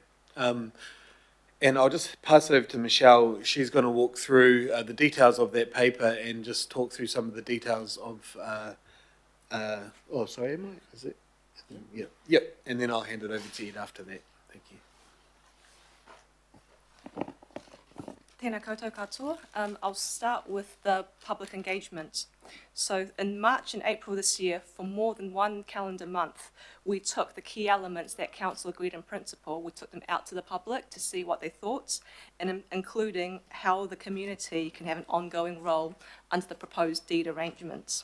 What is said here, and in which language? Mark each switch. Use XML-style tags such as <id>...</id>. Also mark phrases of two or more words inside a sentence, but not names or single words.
<en>And I'll just pass it over to Michelle. She's going to walk through the details of that paper and just talk through some of the details of... Is it? Yep. And then I'll hand it over to Ed after that. Thank you.</en> <mi>Tēnā koutou katoa.</mi> <en>I'll start with the public engagement. So in March and April this year, for more than one calendar month, we took the key elements that Council agreed in principle, we took them out to the public to see what they thought, and including how the community can have an ongoing role under the proposed deed arrangements.</en>